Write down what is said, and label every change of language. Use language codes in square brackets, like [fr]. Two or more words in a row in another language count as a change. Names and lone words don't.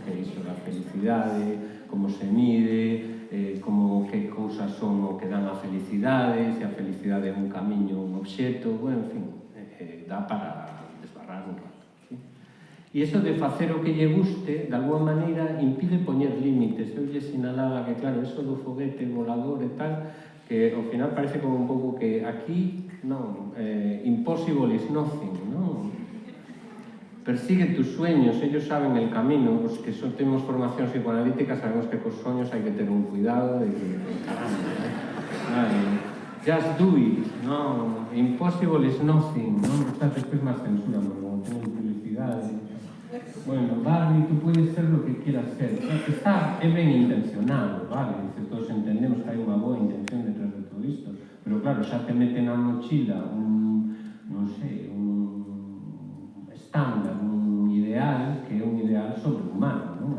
[gl] Que é iso da felicidade, como se mide, como que cousas son o que dan a felicidade, se a felicidade é un camiño, un obxeto, bueno, en fin, dá para desbarrar un rato. E iso de facer o que lle guste, de alguma maneira, impide poñer límites. Eu lle sinalaba que, claro, eso do foguete volador e tal, que ao final parece como un pouco que aquí, non, [en] impossible is nothing, non? [es] Persigue tus sueños, ellos saben el camino, [gl] os que temos formación psicoanalítica sabemos que cos sueños hai que ter un cuidado de que, caramba, [en] just do it, non? Impossible is nothing, [gl] non? Está despois máis censura, non teñen publicidade. Bueno, Barbie, [es] tú puedes ser lo que quieras ser. [gl] Está, é ben intencionado, vale? Dice, todos entendemos que hai unha boa intención detrás de todo isto. Pero claro, xa te meten na mochila non sei, un estándar, un ideal, que é un ideal sobrehumano, non?